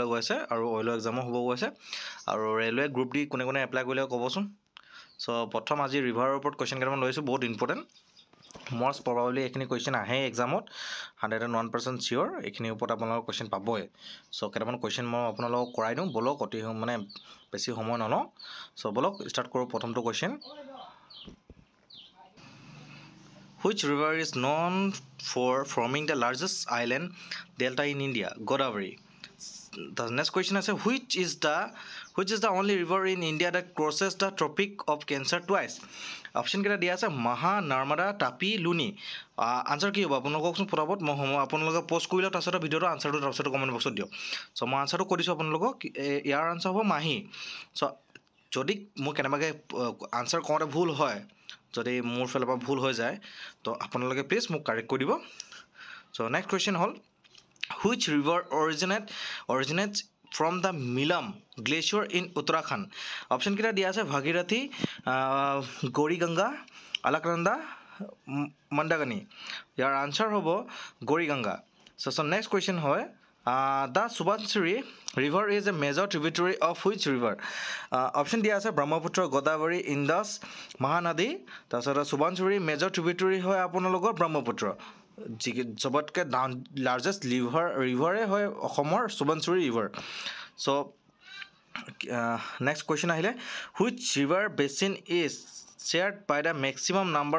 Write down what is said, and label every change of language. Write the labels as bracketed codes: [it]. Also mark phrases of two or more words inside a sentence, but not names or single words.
[as] গৈ আছে আৰু অইলৰ এক্সামো হ'ব গৈ আছে আৰু ৰেলৱে গ্ৰুপ ডি কোনে কোনে এপ্লাই কৰিলে ক'বচোন সো প্ৰথম আজি ৰিভাৰৰ ওপৰত কোৱেশ্চন কেইটামান লৈছোঁ বহুত ইম্পৰ্টেণ্ট [en] most probably [as] এইখিনি কুৱেশ্চন আহে এক্সামত 101% চিয়'ৰ এইখিনিৰ ওপৰত আপোনালোকৰ কুৱেশ্চন পাবই সো কেইটামান কুৱেশ্চন মই আপোনালোকক কৰাই দিওঁ বলক অতি মানে বেছি সময় নলওঁ সো বলক ষ্টাৰ্ট কৰোঁ প্ৰথমটো কুৱেশ্চন [en] Which river is known for forming the largest island delta in India? Godavari. The next question is which is the only river in India that crosses the Tropic of Cancer twice? [as] Option কেইটা দিয়া আছে মহা নৰ্মদা তাপি লুনি আনসাৰ কি হ'ব আপোনালোককচোন ফটাফট মই আপোনালোকে পোষ্ট কৰিলে তাৰপিছত ভিডিঅ'টো আনসাৰটো তাৰপিছত [en] comment boxত [as] দিয়ক চ' মই আনসাৰটো কৈ দিছোঁ আপোনালোকক ইয়াৰ আনসাৰ হ'ব মাহী চ' যদি মোৰ কেনেবাকৈ আনসাৰ কওঁতে ভুল হয় যদি মোৰ ফালৰ পৰা ভুল হৈ যায় তো আপোনালোকে প্লিজ মোক কাৰেক্ট কৰি দিব চ' [en] next question [as] হ'ল [en] which river originates from the Milam glacier in Uttarakhand [as] অপশ্যন কেইটা দিয়া আছে ভাগীৰথী গৌৰীগংগা আলাকনন্দা মন্দাকিনী ইয়াৰ আনচাৰ হ'ব গৌৰীগংগা চ' [en] next question [as] হয় [en] the Subansiri river is a major tributary of which river? [as] Option দিয়া আছে ব্ৰহ্মপুত্ৰ গোদাবৰী ইণ্ডাছ মহানদী তাৰপিছত সুবানচিৰি [en] major tributary [as] হয় আপোনালোকৰ ব্ৰহ্মপুত্ৰ যি চবতকৈ [en] largest riverে [as] হয় অসমৰ সুবানচিৰি ৰিভাৰ চ' [en] next question [as] আহিলে [en] which river basin is shared by the maximum number